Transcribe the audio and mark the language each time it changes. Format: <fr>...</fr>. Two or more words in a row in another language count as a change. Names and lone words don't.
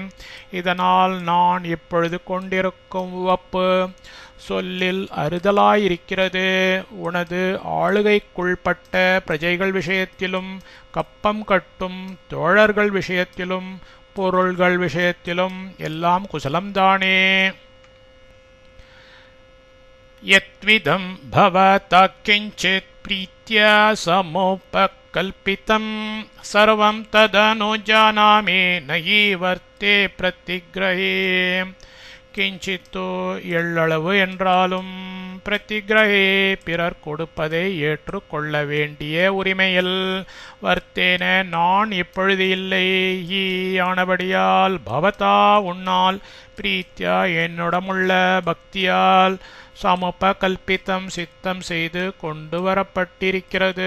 <ta>இதனால் நான் இப்பொழுது கொண்டிருக்கும் உவப்பு சொல்லில் அறுதலாயிருக்கிறது. உனது ஆளுகைக்குள்பட்ட பிரஜைகள் விஷயத்திலும் கப்பம் கட்டும் தோழர்கள் விஷயத்திலும் பொருள்கள் விஷயத்திலும் எல்லாம் குசலம்தானே.</ta> <sa>यत्विदं भवता किञ्चित् प्रीत्या समुपकल्पितं सर्वं तदनुजानामि नयि वर्ते प्रतिग्रहे.</sa> <ta>கிஞ்சித்தோ எள்ளளவு என்றாலும் பிரதிகிரகே பிறர் கொடுப்பதை ஏற்றுக்கொள்ள வேண்டிய உரிமையில் வர்த்தேன நான் இப்பொழுது இல்லை. ஆனபடியால் பவதா உன்னால் பிரீத்தியா என்னுடமுள்ள பக்தியால் சமுபகல்பித்தம் சித்தம் செய்து கொண்டு வரப்பட்டிருக்கிறது.</ta>